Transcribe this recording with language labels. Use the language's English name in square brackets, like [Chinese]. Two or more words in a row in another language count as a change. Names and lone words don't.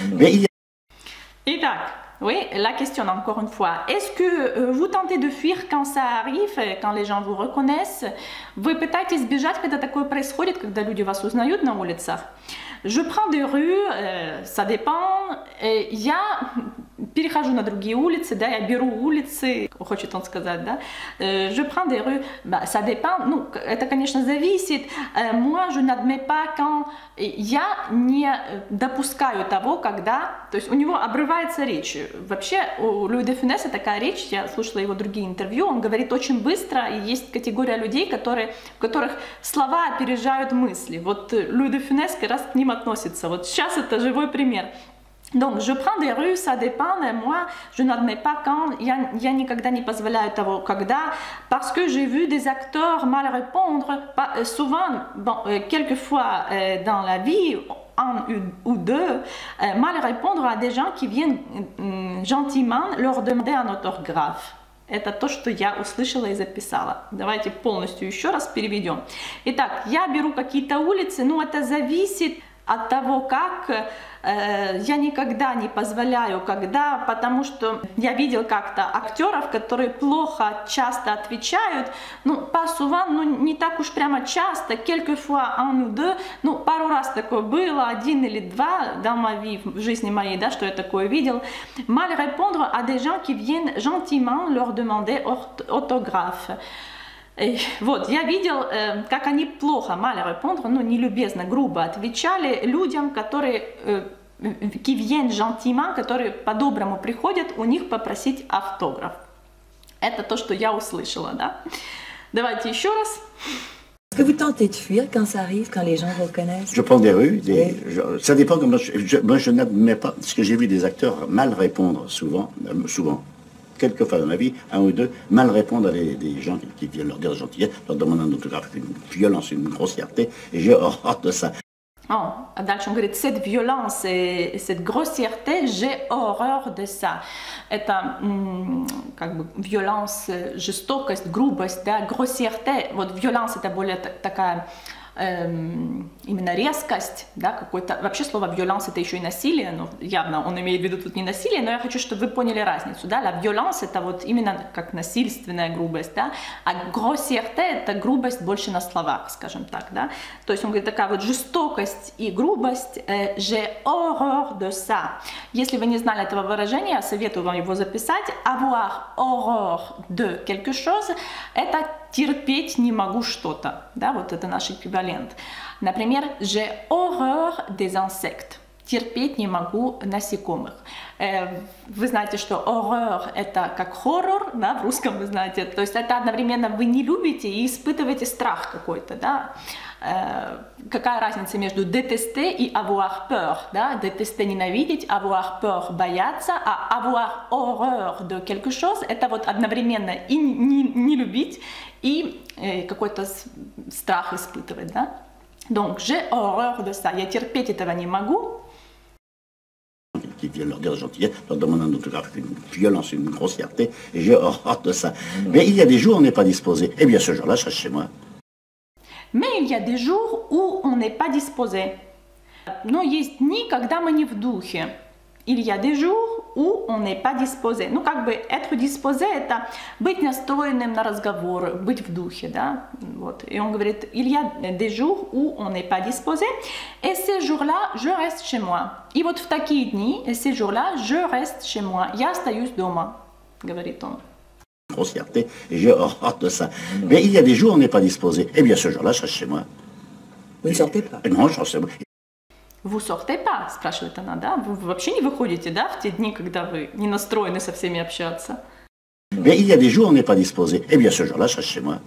[French] Mais il y a... Итак, Oui, la question encore une fois. Est-ce que vous tentez de fuir quand ça arrive, quand les gens vous reconnaissent? [Russian] Вы пытаетесь бежать, когда такое происходит, когда люди вас узнают на улицах? [French] Je prends des rues, ça dépend. [Russian] Я перехожу на другие улицы, да, я беру улицы, хочет он сказать, да. [French] Je prends des rues, bah, ça dépend. [Russian] Ну, это, конечно, зависит. [French] Moi, je n'admets pas quand [Russian] я не допускаю того, когда, то есть у него обрывается речь. Вообще, у Луи де Фюнеса такая речь, я слушала его другие интервью, он говорит очень быстро, и есть категория людей, у которых слова опережают мысли. Вот Луи де Фюнес как раз к ним относится. Вот сейчас это живой пример. [French] Donc, je prends des rues, ça dépend. Moi, je n'admets pas quand. [Russian] Я никогда не позволяю того, когда. [French] Parce que j'ai vu des acteurs mal répondre. Souvent, bon, quelquefois dans la vie, un ou deux, mal répondre à des gens qui viennent gentiment leur demander un autographe. [Russian] Это то, что я услышала и записала. Давайте полностью еще раз переведем. Итак, я беру какие-то улицы, ну это зависит от того, как. Я никогда не позволяю, когда, потому что я видел как-то актеров, которые плохо часто отвечают, ну, [French] pas souvent, [Russian] ну, не так уж прямо часто, [French] quelquefois un ou deux, [Russian] ну, пару раз такое было, один или два, [French] dans ma vie, [Russian] в жизни моей, да, что я такое видел, [French] mal répondre à des gens qui viennent gentiment leur demander autographe. [Russian] И вот, я видел, как они плохо, [French] mal répondre, [Russian] ну, нелюбезно, грубо отвечали людям, которые, [French] qui viennent gentiment, [Russian] которые по-доброму приходят у них попросить автограф. Это то, что я услышала, да. Давайте еще раз. [French] Est-ce que vous tentez de fuir quand ça arrive, quand les gens vous reconnaissent? Je prends des rues, ça dépend. Moi, je n'admets pas, parce que j'ai vu des acteurs mal répondre souvent, quelquefois dans ma vie, un ou deux, mal répondre à des gens qui viennent leur dire gentillesse, leur demander un autographe, une violence, une grossièreté, et j'ai horreur de ça. [Russian] Oh, дальше он говорит, [French] cette violence et cette grossièreté, j'ai horreur de ça. [Russian] Это как бы violence, жестокость, грубость, да, grossièreté. Вот violence это более такая именно резкость, да, какой-то. Вообще слово violence это еще и насилие, но явно он имеет в виду тут не насилие, но я хочу, чтобы вы поняли разницу, да, [French] la violence [Russian] это вот именно как насильственная грубость, да, а grossièreté это грубость больше на словах, скажем так, да, то есть он говорит такая вот жестокость и грубость, [French] j'ai horreur de ça. [Russian] Если вы не знали этого выражения, я советую вам его записать, [French] avoir horreur de quelque chose, [Russian] это терпеть не могу что-то, да, вот это наш эквивалент. Например, [French] j'ai horreur des insectes. [Russian] Терпеть не могу насекомых. Вы знаете, что horreur это как хоррор, да, в русском вы знаете, то есть это одновременно вы не любите и испытываете страх какой-то, да. Какая разница между détester и [French] avoir peur, [Russian] да? Détester ненавидеть, [French] avoir peur [Russian] бояться, а [French] avoir horreur de quelque chose [Russian] это вот одновременно и не любить и какой-то страх испытывать, да? [French] Donc j'ai horreur de ça, [Russian] я терпеть этого не могу. [French] Qui viennent leur dire gentillesse, leur demander un autographe, une violence, une grossièreté, et j'ai horreur de ça. Mais il y a des jours où on n'est pas disposé. Eh bien ce jour-là, je reste chez moi. Mais il y a des jours où on n'est pas disposé. [Russian] Но есть дни, когда мы не в духе. [French] Il y a des jours où on n'est pas disposé. [Russian] Ну, как бы, [French] être disposé, [Russian] это быть настроенным на разговор, быть в духе, да, вот. И он говорит, [French] il y a des jours où on n'est pas disposé, et ces jours-là, je reste chez moi. [Russian] И вот в такие дни, [French] et ces jours-là, je reste chez moi. [Russian] Я остаюсь дома, говорит он. [French] Grossièreté, et j'ai horreur de ça. Mais il y a des jours où on n'est pas disposé. Eh bien ce jour-là, je reste chez moi. Vous ne sortez pas? Non, je reste chez moi. Vous sortez pas, [Russian] спрашивает она, да? Вы вообще не выходите, да, в те дни, когда вы не настроены со всеми общаться? [French] Mais il y a des jours où on n'est pas disposé. Eh bien ce jour-là, je reste chez moi.